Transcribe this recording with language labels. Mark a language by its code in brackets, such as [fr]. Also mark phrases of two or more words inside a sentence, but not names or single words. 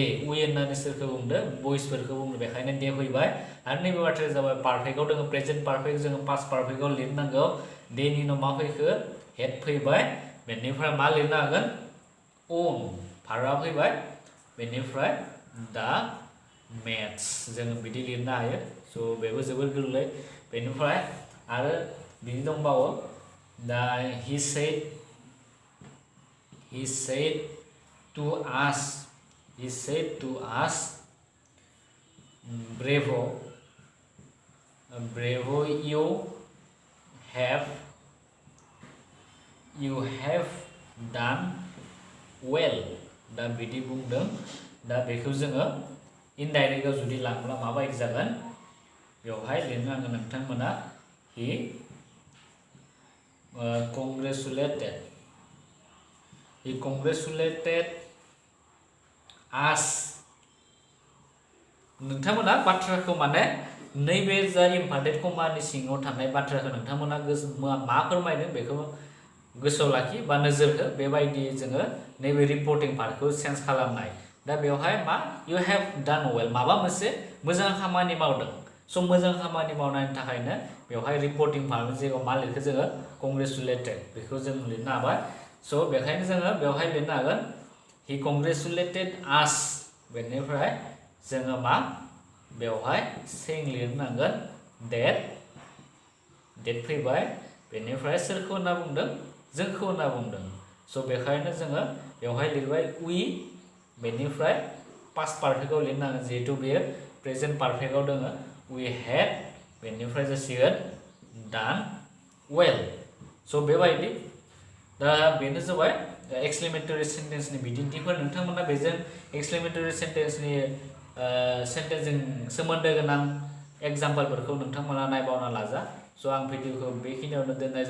[brx] वी होननानै सोरखौ बुंदों बयसफोरखौ बुंदों बेखायनो डे फैबाय आरो नैबे बाथ्राया जाबाय पारफेक्टआव दङ [en] present perfect [brx] जोङो [en] past perfect-आव [brx] लिरनांगौ डेनि उनाव मा फैखो हेड फैबाय बेनिफ्राय मा लिरनो हागोन ओन भार्बआ फैबाय बेनिफ्राय दा मेथ्स जोङो बिदि लिरनो हायो स' बेबो जोबोर गोरलै बेनिफ्राय आरो बिदि दंबावो दा he [en] said to us bravo you have done well [brx] दा बिदि बुंदों दा बेखौ जोङो इनडाइरेक्टआव जुदि लांब्ला माबायदि जागोन बेवहाय लिरनो नांगोन नोंथांमोना he [en] congratulated us [brx] नोंथांमोना बाथ्राखौ माने नैबे जा इम्पार्टेन्ट कमानि सिङाव थानाय बाथ्राखौ नोंथांमोना मा फोरमायदों बेखौ गोसोआव लाखि बा नोजोर हो बेबायदि जोङो नैबे [en] reporting part-खौ change [brx] खालामनाय दा बेवहाय मा [en] you have done well [brx] माबा मोनसे मोजां खामानि मावदों स' मोजां खामानि मावनायनि थाखायनो बेवहाय [en] reporting part-नि [brx] जायगायाव मा लिरखो जोङो congratulated बेखौ जों लिरनो हाबाय स' बेखायनो जोङो बेवहाय लिरनो हागोन [en] he congratulated us [brx] बेनिफ्राय जोङो मा बेवहाय saying लिरनांगोन that फैबाय बेनिफ्राय सोरखौ होनना बुंदों जोंखौ होनना बुंदों स' बेखायनो जोङो बेवहाय लिरबाय we बेनिफ्राय [en] past perfect-आव [brx] लिरनांगोन जिहेथु बेयो [en] present perfect-आव [brx] दङ [en] we had [brx] बेनिफ्राय जासिगोन [en] done well [brx] स' बेबायदि दा बेनो जाबाय [en] exclamatory sentence-नि [brx] बिदिन्थिफोर नोंथांमोना बेजों [en] exclamatory sentence-जों [brx] सोमोन्दो गोनां एग्जाम्पलफोरखौ नोंथांमोना नायबावना लाजा स' आं भिडिअखौ बेखिनियावनो